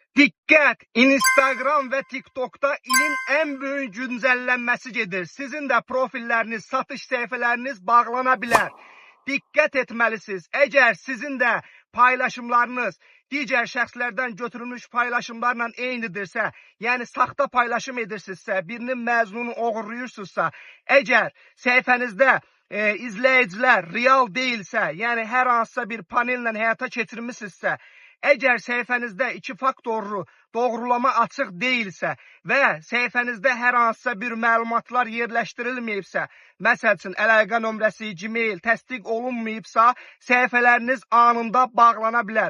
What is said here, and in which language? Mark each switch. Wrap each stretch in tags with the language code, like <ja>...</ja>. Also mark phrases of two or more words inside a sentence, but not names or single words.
<tr>Dikkat! Instagram ve TikTok'ta ilin en büyük güncellenmesi gelir. Sizin de profilleriniz, satış sayfalarınız bağlanabilir. Dikkat etmelisiniz. Eğer sizin de paylaşımlarınız</tr> <az>diğer şəxslərdən götürülmüş paylaşımlarla eynidirsə, yəni saxta paylaşım edirsinizsə, birinin məzmununu oğurluyursunuzsa, eğer sayfanızda izləyicilər real değilsə, yəni hər hansısa bir panellə həyata keçirmişsinizsə, eğer sayfanızda iki faktorlu doğrulama açıq değilsə və sayfanızda hər hansısa bir məlumatlar yerləşdirilməyibsə, məsəl üçün əlaqə nömrəsi, Gmail təsdiq olunmayıbsa, sayfalarınız anında bağlana bilər.</az>